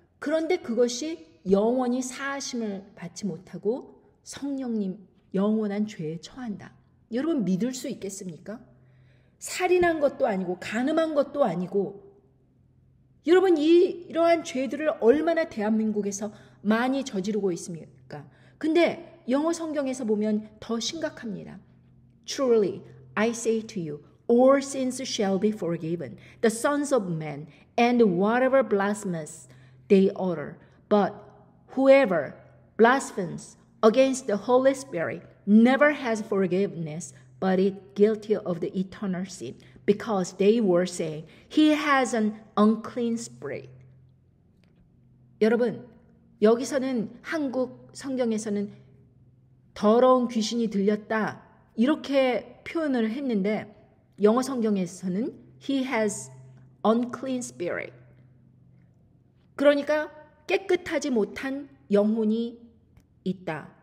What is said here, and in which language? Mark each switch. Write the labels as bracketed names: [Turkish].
[Korean] 그런데 그것이 영원히 사하심을 받지 못하고 성령님 영원한 죄에 처한다. 여러분 믿을 수 있겠습니까? 살인한 것도 아니고 간음한 것도 아니고, 여러분 이러한 죄들을 얼마나 대한민국에서 많이 저지르고 있습니까? 근데 영어 성경에서 보면 더 심각합니다. [English] Truly, I say to you, all sins shall be forgiven, the sons of men, and whatever blasphemies they utter. But whoever blasphemes against the Holy Spirit never has forgiveness, but is guilty of the eternal sin, because they were saying, He has an unclean spirit. [Korean] 여러분, 여기서는 한국 성경에서는 더러운 귀신이 들렸다 이렇게 표현을 했는데 영어 성경에서는 [English] He has unclean spirit. [Korean] 그러니까 깨끗하지 못한 영혼이 있다.